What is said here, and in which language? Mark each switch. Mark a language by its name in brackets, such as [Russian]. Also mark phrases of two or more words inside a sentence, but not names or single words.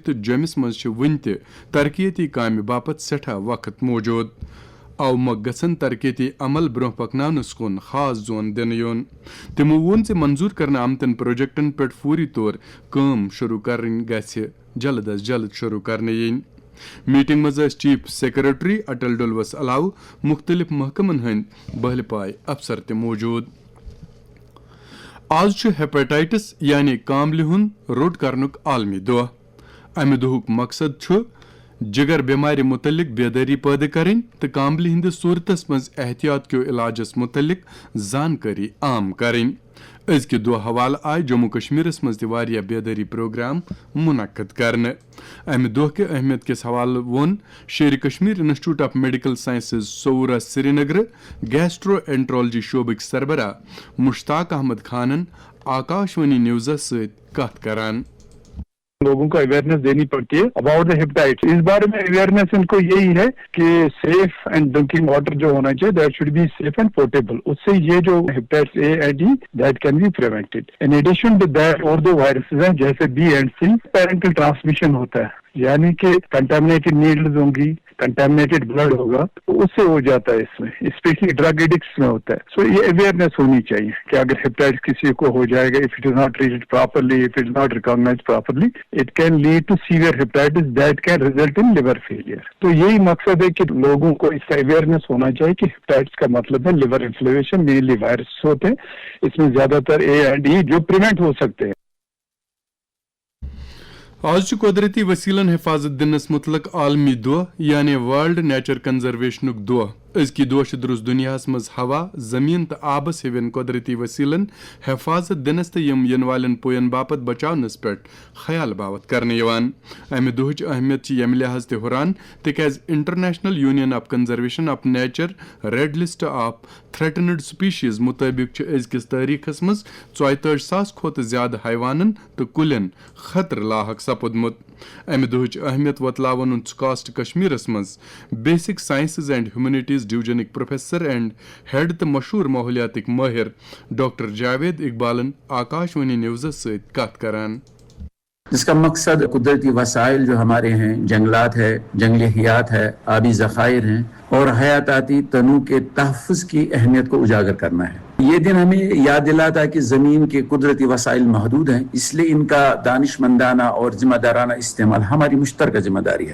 [Kashmiri] تہٕ جوٚمِس منٛز چھِ وُنہِ تہِ ترقیتی کامہِ باپت سٮ۪ٹھاہ وقت موجود او مۄکھ گژھن ترقیتی عمل برونٛہہ پکناونس کُن خاص زون دِنہٕ یُن تمو ووٚن زِ منظور کرنہٕ آمتن پروجیکٹن پٮ۪ٹھ فوری طور کٲم شروع کرٕنۍ گژھِ جلد از جلد شروع کرنہٕ یِنۍ میٹنگ مز چیف سیکرٹری اٹل ڈولوس علاوہ مختلف محکمن ہند بہل پائے افسر تہ موجود آز ہیپیٹائٹس یعنی کاملہ ہند روٹ کرنک عالمی دہ امہ دہک مقصد جگر بیمار متعلق بیداری پید کریں تو کاملہ ہندس صورتس مز احتیاط کیو علاجس متعلق زانکاری عام کریں ازکہ دہ حوالہ آئی جموں کشمیرس مز تہ بیداری پروگرام منعقد کرنے امہ دہ کہ اہمیت کس حوالہ وون شیر کشمیر انسٹیٹیوٹ آف میڈیکل سائنسز صورہ سری نگر گیسٹرو اینٹرالوجی شعبک سربراہ مشتاق احمد خانن آکاشوانی نیوزس ست کت کران [Urdu] لوگوں کو اویئرنیس دینی پڑتی ہے [English] about the hepatitis. [Urdu] اس بارے میں اویئرنیس ان کو یہی ہے کہ [English] safe and drinking water [Urdu] جو ہونا چاہیے [English] that should be safe and portable. [Urdu] اس سے یہ جو [English] hepatitis A and D that can be prevented. in addition to that [Urdu] اور دو وائرسز ہیں جیسے [English] B and C parental transmission [Urdu] ہوتا ہے یعنی کہ [English] contaminated needles [Urdu] ہوں گی [English] contaminated blood [Urdu] ہوگا تو اس سے ہو جاتا ہے. اس میں [English] especially drug addicts [Urdu] میں ہوتا ہے. سو یہ اویئرنیس ہونی چاہیے کہ اگر ہیپیٹائٹس کسی کو ہو جائے گا [English] if it is not treated properly if it is not recognized properly it can lead to severe hepatitis that can result in liver failure. [Urdu] تو یہی مقصد ہے کہ لوگوں کو اس کا اویئرنیس ہونا چاہیے کہ ہیپیٹائٹس کا مطلب ہے [English] liver inflammation. [Urdu] مینلی وائرس ہوتے ہیں اس میں زیادہ تر [English] A and E [Urdu] جو پریونٹ ہو سکتے ہیں. [Kashmiri] آج قدرتی وسیلن حفاظت دنس متعلق عالمی دہ یعنی ورلڈ نیچر کنزرویشنک دہ. ازکی دہ درست دنیا مز ہوا زمین تو آبس ہون قدرتی وسیلن حفاظت دنس تو ین والن پوین باپت بچاونس پہ خیال باوت کرنے. امہ دہچ اہمیت یم لحاظ تہ ہران تکیاز انٹرنیشنل یونین آف کنزرویشن آف نیچر ریڈ لسٹ آف تھریٹنڈ سپیشیز مطابق ازکس تاریخس مز 44,000 کھت زیادہ حیوانن تو کلین خطر لاحق سپودمت. امہ دہچ اہمیت وتلاون سکاسٹ کشمیرس مز بیسک سائنسز اینڈ ہیومنٹیز ڈویژنک پروفیسر اینڈ ہیڈ تو مشہور ماحولیاتک ماہر ڈاکٹر جاوید اقبالن آکاشوانی نیوزس ست کت کران. [Urdu] جس کا مقصد قدرتی وسائل جو ہمارے ہیں جنگلات ہے جنگلی حیات ہے آبی ذخائر ہیں اور حیاتاتی تنوع کے تحفظ کی اہمیت کو اجاگر کرنا ہے. یہ دن ہمیں یاد دلاتا ہے کہ زمین کے قدرتی وسائل محدود ہیں اس لیے ان کا دانش مندانہ اور ذمہ دارانہ استعمال ہماری مشترکہ ذمہ داری ہے.